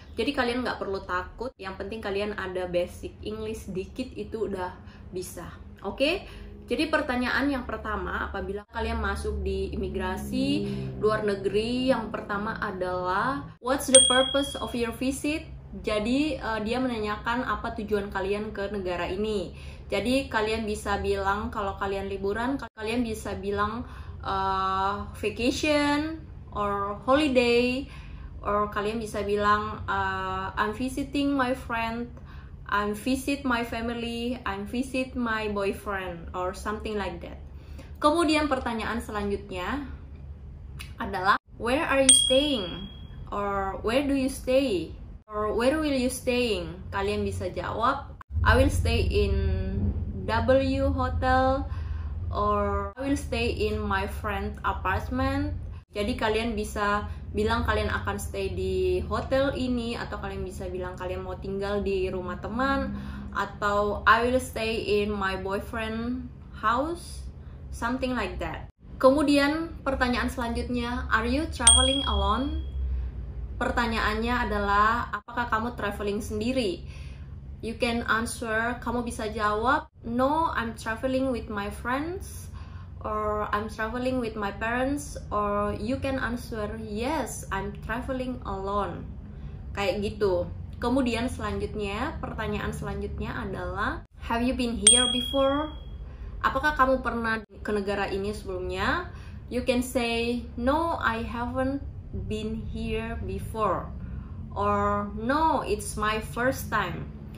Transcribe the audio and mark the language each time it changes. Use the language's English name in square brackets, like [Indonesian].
[Indonesian] Jadi kalian nggak perlu takut, yang penting kalian ada basic English dikit itu udah bisa. Oke? Jadi pertanyaan yang pertama, apabila kalian masuk di imigrasi luar negeri, yang pertama adalah [English] what's the purpose of your visit? [Indonesian] Jadi dia menanyakan apa tujuan kalian ke negara ini. Jadi kalian bisa bilang kalau kalian liburan, [English] kalian bisa bilang vacation or holiday, or kalian bisa bilang I'm visiting my friend, I'm visit my family, I'm visit my boyfriend, or something like that. [Indonesian] Kemudian pertanyaan selanjutnya adalah [English] where are you staying, or where do you stay, or where will you staying? [Indonesian] Kalian bisa jawab [English] I will stay in W Hotel, or I will stay in my friend apartment. [Indonesian] Jadi kalian bisa bilang kalian akan stay di hotel ini, atau kalian bisa bilang kalian mau tinggal di rumah teman, atau [English] I will stay in my boyfriend house, something like that. [Indonesian] Kemudian pertanyaan selanjutnya, [English] are you traveling alone? [Indonesian] Pertanyaannya adalah apakah kamu traveling sendiri? [English] You can answer, [Indonesian] kamu bisa jawab [English] no, I'm traveling with my friends, or I'm traveling with my parents, or you can answer yes, I'm traveling alone. [Indonesian] Kayak gitu. Kemudian selanjutnya, pertanyaan selanjutnya adalah [English] have you been here before? [Indonesian] Apakah kamu pernah ke negara ini sebelumnya? [English] You can say no, I haven't been here before, or no, it's my first time.